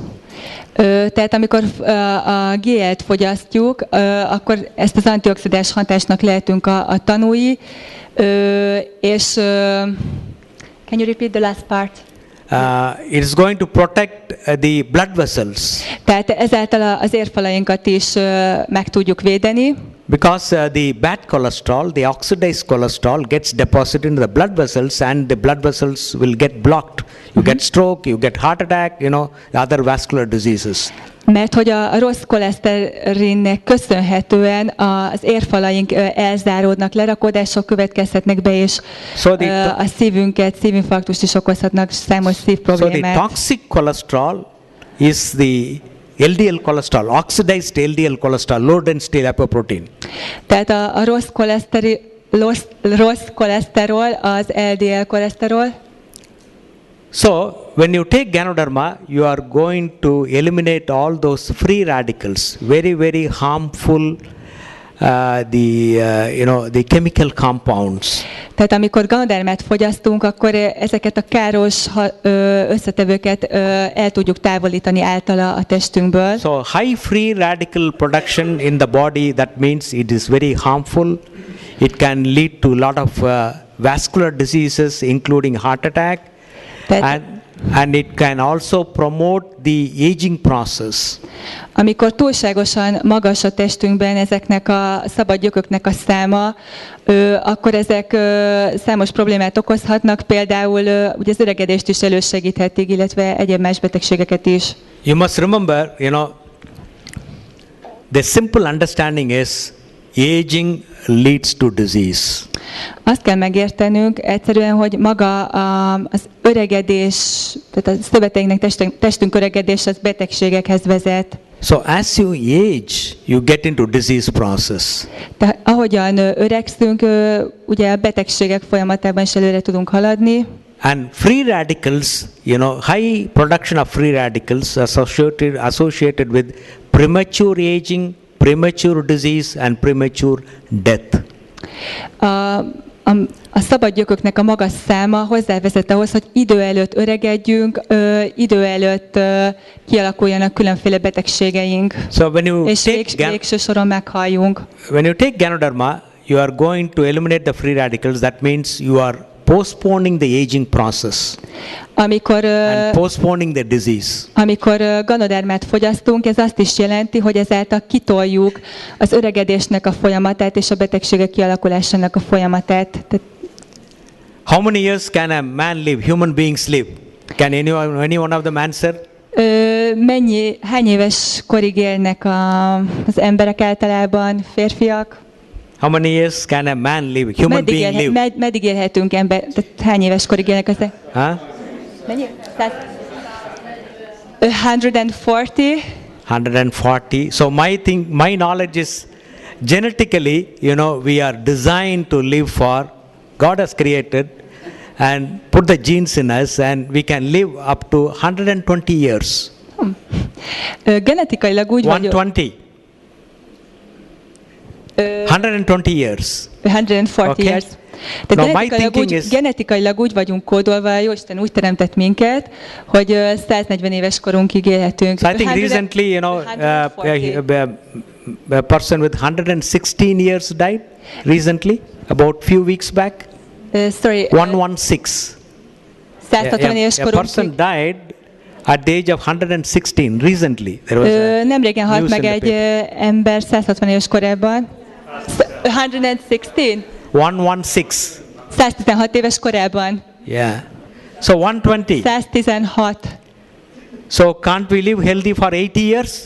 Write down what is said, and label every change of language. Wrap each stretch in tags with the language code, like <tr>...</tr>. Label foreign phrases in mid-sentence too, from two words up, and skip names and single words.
<hu>Tehát amikor a GL-t fogyasztjuk, akkor ezt az antioxidáns hatásnak lehetünk a tanúi, és</hu> <en>can you repeat the last part? It is going to protect the blood vessels.</en> <hu>Tehát ezáltal az érfalainkat is meg tudjuk védeni.</hu> <en>Because the bad cholesterol, the oxidized cholesterol gets deposited in the blood vessels, and the blood vessels will get blocked. You get stroke, you get heart attack, other vascular diseases.</en> <hu>Mert hogy a rossz koleszterinnek köszönhetően az érfalaink elzáródnak, lerakodások következhetnek be, és a szívinfarktust is okozhatnak, számos szívproblémát.</hu> <en>So the toxic cholesterol is the LDL cholesterol, oxidized LDL cholesterol, low density lipoprotein.</en> <hu>Tehát a rossz koleszterol, az LDL koleszterol.</hu> <en>So, when you take Ganoderma, you are going to eliminate all those free radicals, very, very harmful, the chemical compounds.</en> <hu>Tehát amikor Ganodermát fogyasztunk, akkor ezeket a káros összetevőket el tudjuk távolítani általa a testünkből.</hu> <en>So, high free radical production in the body, that means it is very harmful. It can lead to a lot of vascular diseases, including heart attack. And it can also promote the aging process.</en> <hu>Amikor túlságosan magas a testünkben ezeknek a szabad gyököknek a száma, akkor ezek számos problémát okozhatnak, például ugye az öregedést is elősegíthetik, illetve egyéb más betegségeket is.</hu> <en>You must remember, the simple understanding is aging leads to disease.</en> <hu>Azt kell megértenünk egyszerűen, hogy maga az öregedés, tehát a szöveteinknek, testünk öregedés az betegségekhez vezet.</hu> <en>So as you age, you get into disease process.</en> <hu>Tehát ahogyan öregszünk, ugye a betegségek folyamatában is előre tudunk haladni.</hu> <en>And free radicals, high production of free radicals associated with premature aging, premature disease and premature death.</en> <hu>A szabad gyököknek a magas száma hozzávezet ahhoz, hogy idő előtt öregedjünk, idő előtt kialakuljanak különféle betegségeink,</hu> <en>So when you</en> <hu>és végső soron meghalljunk.</hu> <en>When you take Ganoderma, you are going to eliminate the free radicals. That means you are postponing the aging process and postponing the disease.</en> <hu>Amikor Ganodermát fogyasztunk, ez azt is jelenti, hogy ezáltal kitoljuk az öregedésnek a folyamatát és a betegségek kialakulásának a folyamatát.</hu> <en>How many years can a man live, human beings live? Can any one of them answer?</en> <hu>Hány éves korig élnek az emberek általában, férfiak?</hu> <en>How many years can a man live, human being live?</en> <hu>Meddig élhetünk ember? Tehát hány éves korig élnek ezek? Mennyi? 140. 140.</hu> <en>So my knowledge is genetically, we are designed to live for. God has created and put the genes in us, and we can live up to 120 years.</en> <hu>Genetikailag úgy vagyunk.</hu> <en>120. 120 years. 140 okay. years.</en> <hu>Tehát genetikailag úgy vagyunk kódolva, Jóisten úgy teremtett minket, hogy 140 éves korunkig élhetünk.</hu> <en>So I think recently, a person with 116 years died recently, about few weeks back. 116.</en> <hu>160 éves korunkig.</hu> <en>A person died at the age of 116 recently.</en> <hu>Nemrégen halt meg egy ember 160 éves korában. 116. 116. 116 éves korában.</hu> <en>Yeah. So 120. 116. So can't we live healthy for 80 years?</en>